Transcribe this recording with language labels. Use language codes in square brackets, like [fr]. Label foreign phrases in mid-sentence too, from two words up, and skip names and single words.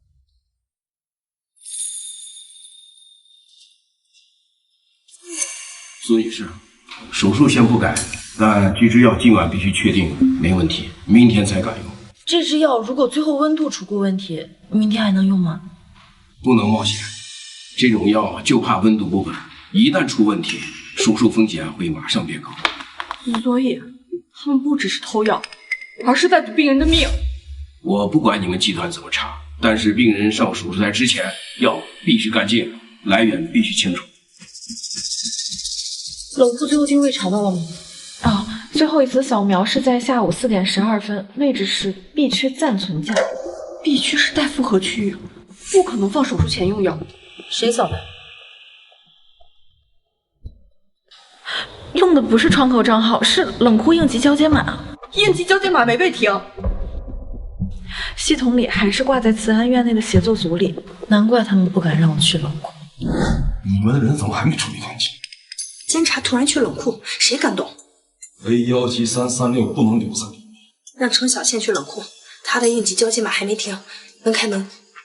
[zh] 蘇女士，手術先不改，但這支藥今晚必須確定沒問題，明天才敢用。這支藥如果最後溫度出過問題，明天還能用嗎？不能冒險，這種藥就怕溫度不穩，一旦出問題，手術風險會馬上變高。所以他們不只是偷藥，而是在賭病人的命。我不管你們集團怎麼查，但是病人上手術台之前，藥必須乾淨，來源必須清楚。冷库最后定位查到了吗？哦，最后一次扫描是在下午4点12分，位置是 B 区暂存架。 B 区是待复合区域，不可能放手术前用药。谁扫的？用的不是窗口账号，是冷库应急交接码。应急交接碼沒被停，系統裡還是掛在慈安院內的協作組裡，難怪他們不敢讓我去冷庫。你們的人怎麼還沒處理乾淨？監察突然去冷庫，誰敢動？A17336 不能留在裡面。讓程小倩去冷庫，她的应急交接碼還沒停，能開門。